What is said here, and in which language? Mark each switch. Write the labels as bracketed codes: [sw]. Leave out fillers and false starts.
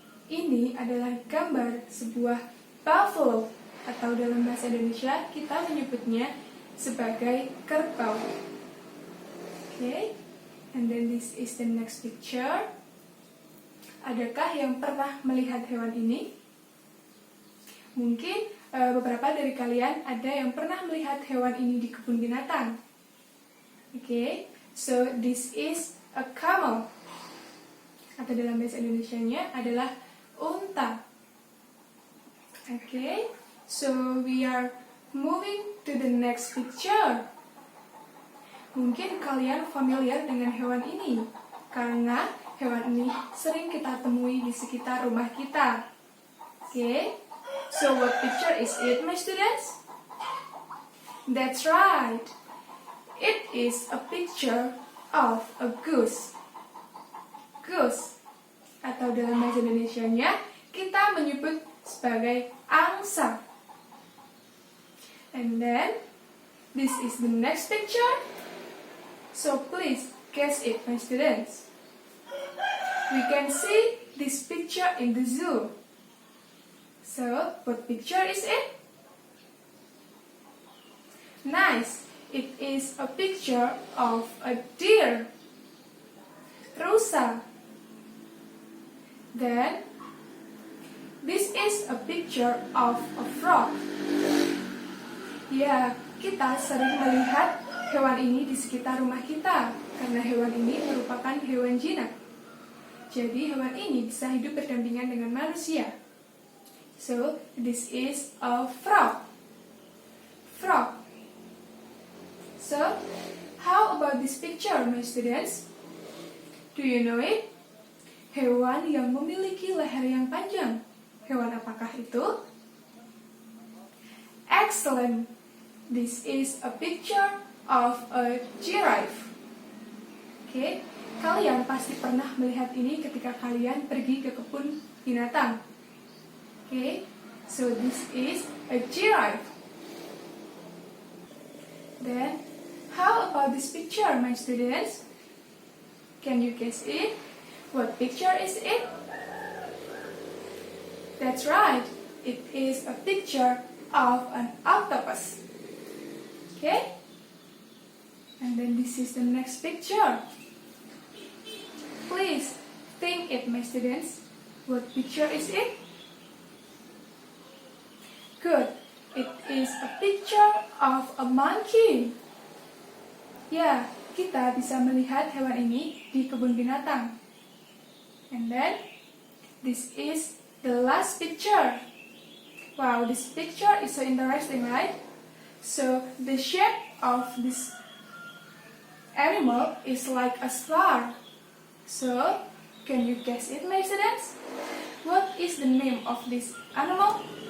[id] Ini adalah gambar sebuah buffalo, atau dalam bahasa Indonesia kita menyebutnya sebagai kerbau. [en] Okay, and then this is the next picture. [id] Adakah yang pernah melihat hewan ini? Mungkin beberapa dari kalian ada yang pernah melihat hewan ini di kebun binatang. [en] Okay, so this is a camel, [id] atau dalam bahasa Indonesianya adalah unta. [en] Okay. So, we are moving to the next picture. [id] Mungkin kalian familiar dengan hewan ini, karena hewan ini sering kita temui di sekitar rumah kita. [en] Okay, so what picture is it, my students? That's right. It is a picture of a goose. [id] Goose, atau dalam bahasa Indonesianya, kita menyebut sebagai angsa. [en] And then, this is the next picture. So please guess it, my students. We can see this picture in the zoo. So, what picture is it? Nice. It is a picture of a deer. Rusa. Then, this is a picture of a frog. [id] Ya, kita sering melihat hewan ini di sekitar rumah kita, karena hewan ini merupakan hewan jinak. Jadi, hewan ini bisa hidup berdampingan dengan manusia. [en] So, this is a frog. Frog. So, how about this picture, my students? Do you know it? [id] Hewan yang memiliki leher yang panjang. Hewan apakah itu? [en] Excellent. This is a picture of a giraffe. [id] Oke, kalian pasti pernah melihat ini ketika kalian pergi ke kebun binatang. [en] Oke, so this is a giraffe. Then, how about this picture, my students? Can you guess it? What picture is it? That's right, it is a picture of an octopus. Okay? And then this is the next picture. Please think it, my students. What picture is it? Good. It is a picture of a monkey. [id] Ya, kita bisa melihat hewan ini di kebun binatang. [en] And then, this is the last picture. Wow, this picture is so interesting, right? So, the shape of this animal is like a star. So, can you guess it, my students? What is the name of this animal?